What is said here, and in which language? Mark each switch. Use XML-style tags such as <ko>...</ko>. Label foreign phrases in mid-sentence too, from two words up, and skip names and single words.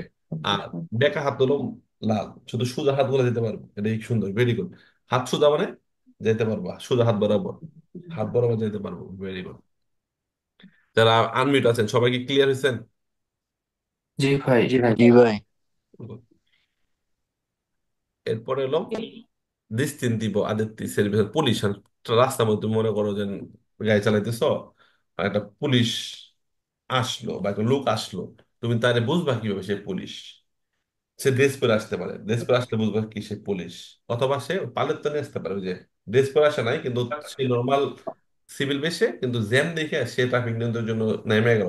<bn>আর বেকা হাত হলো লাল, শুধু সোজা হাত বলে যেতে পারবো, এটা কি সুন্দর,</bn> <en>very good.</en> <bn>হাত সোজা মানে যেতে পারবা, সোজা হাত বরাবর, হাত বরাবর যেতে পারবো,</bn> <en>very good.</en> <bn>যারা আনমিউট আছেন সবাই কি ক্লিয়ার হয়েছেন? জি ভাই, জি ভাই। এরপরে এলো</bn> <it>distintivo addetti servizio</it> <bn>পুলিশ। আর রাস্তার মধ্যে তুমি মনে করো যে গাড়ি চালাইতেছ, আর একটা পুলিশ আসলো বা একটা লোক আসলো, তুমি তারে বুঝবা কিভাবে সে পুলিশ? সে ড্রেস পরে আসতে পারে, ড্রেস পরে আসলে বুঝবা কি সে পুলিশ। অথবা সে পালের তলে আসতে পারে, ওই যে ড্রেস পরে আসে নাই কিন্তু সে নর্মাল সিভিল বেশে, কিন্তু জ্যাম দেখে সে ট্রাফিক নিয়ন্ত্রণের জন্য নেমে গেল।</bn>